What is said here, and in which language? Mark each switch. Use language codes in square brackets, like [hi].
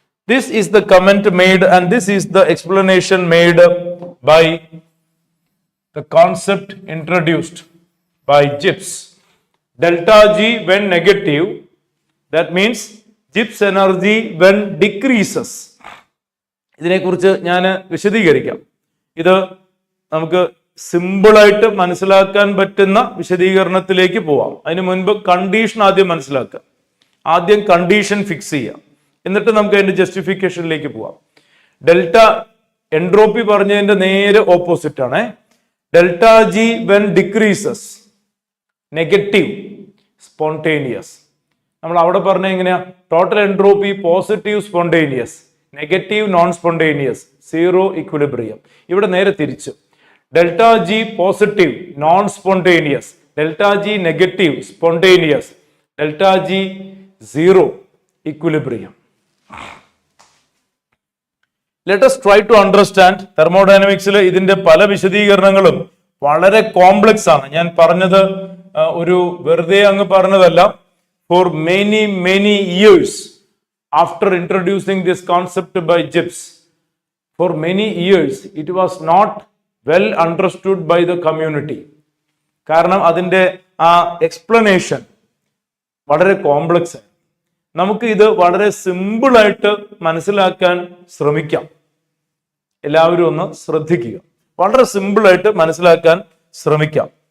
[en] This is the comment made and this is the explanation made by the concept introduced by Gibbs. Delta G when negative, that means Gibbs energy when decreases. [ml] ഇതിനെക്കുറിച്ച് ഞാൻ വിശദീകരിക്കാം. ഇത് നമുക്ക് സിമ്പിളായിട്ട് മനസ്സിലാക്കാൻ പറ്റുന്ന വിശദീകരണത്തിലേക്ക് പോവാം. അതിന് മുൻപ് കണ്ടീഷൻ ആദ്യം മനസ്സിലാക്കുക. ആദ്യം കണ്ടീഷൻ ഫിക്സ് ചെയ്യാം, എന്നിട്ട് നമുക്ക് അതിന്റെ ജസ്റ്റിഫിക്കേഷനിലേക്ക് പോവാം. ഡെൽറ്റ എൻട്രോപ്പി പറഞ്ഞതിന്റെ നേരെ ഓപ്പോസിറ്റ് ആണ്. [en] Delta G when decreases negative spontaneous. [ml] നമ്മൾ അവിടെ പറഞ്ഞ എങ്ങനെയാ? [en] Total entropy positive spontaneous, negative non spontaneous, 0 equilibrium. [ml] ഇവിടെ നേരെ തിരിച്ചു, [en] Delta G positive non spontaneous, delta G negative spontaneous, delta G 0 equilibrium. Let us try to understand. [ml] തെർമോഡൈനാമിക്സിൽ ഇതിന്റെ പല വിശദീകരണങ്ങളും വളരെ കോംപ്ലക്സ് ആണ്. ഞാൻ പറഞ്ഞത് ഒരു വെറുതെ അങ്ങ് പറഞ്ഞതല്ല. [en] For many years after introducing this concept by Gibbs, for many years it was not well understood by the community. [ml] കാരണം അതിന്റെ ആ എക്സ്പ്ലനേഷൻ വളരെ കോംപ്ലക്സ് ആണ്. നമുക്ക് ഇത് വളരെ സിമ്പിളായിട്ട് മനസ്സിലാക്കാൻ ശ്രമിക്കാം. എല്ലാവരും ഒന്ന് ശ്രദ്ധിക്കുക. വളരെ സിമ്പിളായിട്ട് മനസ്സിലാക്കാൻ ശ്രമിക്കാം.